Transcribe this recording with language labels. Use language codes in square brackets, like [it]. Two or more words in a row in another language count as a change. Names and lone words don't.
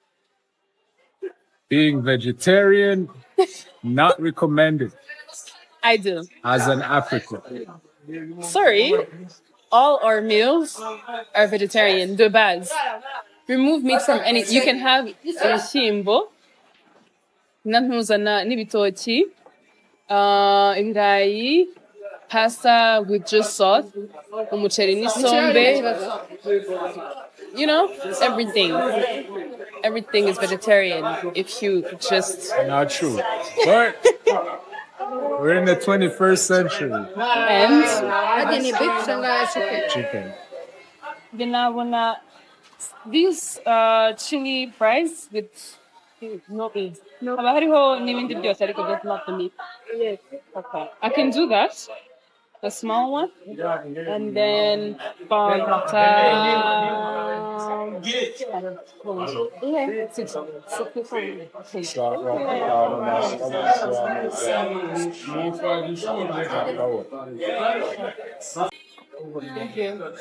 [en] Being vegetarian, not recommended I do. as an African. Sorry, all our meals are vegetarian. De base. Remove meat from any. You can have [rw] ibishyimbo, ntuzana n'ibitoki, ibirayi, [en] pasta with just sauce, [rw] umuceri n'isombe. [en] You know, everything. Everything is vegetarian if you just Not true. But we're in the 21st century. and [sw] Hadi ni [en] beef and chicken. Chicken. wanna these chili fries with no meat. [rw] Haba hariho n'ibindi byose ariko [en] just not the meat. Yes. Okay. I can do that. The small one. And then Fanta. Thank you.